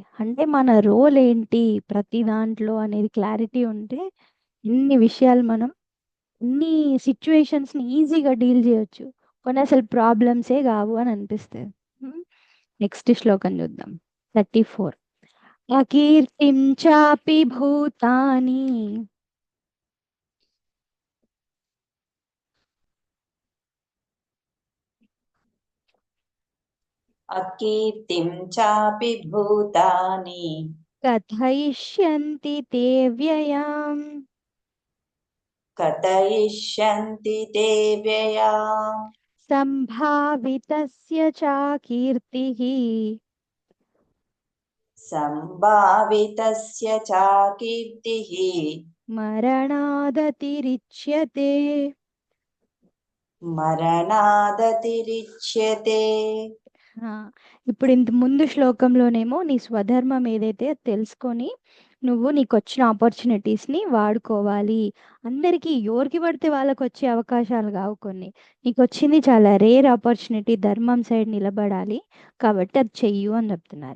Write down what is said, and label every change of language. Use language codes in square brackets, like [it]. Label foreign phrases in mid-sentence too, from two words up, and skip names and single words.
[te] అంటే మన రోల్ ఏంటి ప్రతి దాంట్లో అనేది క్లారిటీ ఉంటే ఇన్ని విషయాలు మనం ఇన్ని సిట్యుయేషన్స్‌ని ఈజీగా డీల్ చేయొచ్చు. కొన్ని అసలు ప్రాబ్లమ్సే కావు అని అనిపిస్తది. హ్మ్. నెక్స్ట్ శ్లోకం చూద్దాం. 34 [sa] అకీర్తిం చాపి భూతాని अकीर्तिं चापि भूतानि కథయిష్యంతి తే వ్యయాం कथयिष्यन्ति ते व्ययाम् సంభావితస్య చ కీర్తిః सम्भावितस्य च कीर्तिः మరణాదతిరిచ్యతే. मरणादतिरिच्यते। [te] ఆ, ఇప్పుడు ఇంత ముందు శ్లోకంలోనేమో నీ స్వధర్మం ఏదైతే అది తెలుసుకొని నువ్వు నీకొచ్చిన ఆపర్చునిటీస్ని వాడుకోవాలి. అందరికీ ఎవరికి పడితే వాళ్ళకి వచ్చే అవకాశాలు కావు కొన్ని. నీకు వచ్చింది చాలా [en] rare opportunity, [te] ధర్మం సైడ్ నిలబడాలి కాబట్టి అది చెయ్యు అని చెప్తున్నారు.